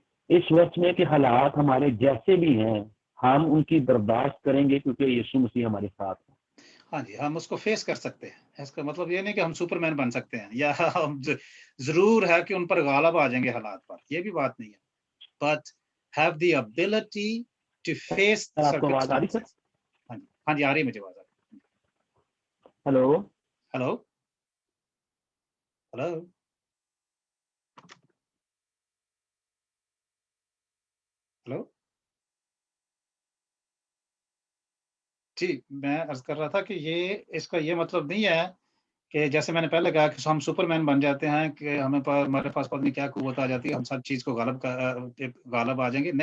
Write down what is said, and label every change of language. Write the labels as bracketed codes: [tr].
[ur] اس ورس میں کہ حالات ہمارے جیسے بھی ہیں ہم ان کی برداشت کریں گے کیونکہ یسوع مسیح ہمارے ساتھ ہے. ہاں جی, ہم اس کو فیس کر سکتے ہیں. اس کا مطلب یہ نہیں کہ ہم سپر مین بن سکتے ہیں, یا ہم ضرور ہے کہ ان پر غالب آ جائیں گے حالات پر, یہ بھی بات نہیں ہے. [en] but have the ability to face circumstances. [ur] ہاں جی, آ رہی مجھے آواز. ہلو ہلو ہلو ہلو جی, میں عرض کر رہا تھا کہ یہ اس کا یہ مطلب نہیں ہے کہ جیسے میں نے پہلے کہا کہ ہم سپر مین بن جاتے ہیں, کہ ہمارے پاس پتہ نہیں کیا قوت آ جاتی ہے, ہم سب چیز کو غالب آ جائیں گے.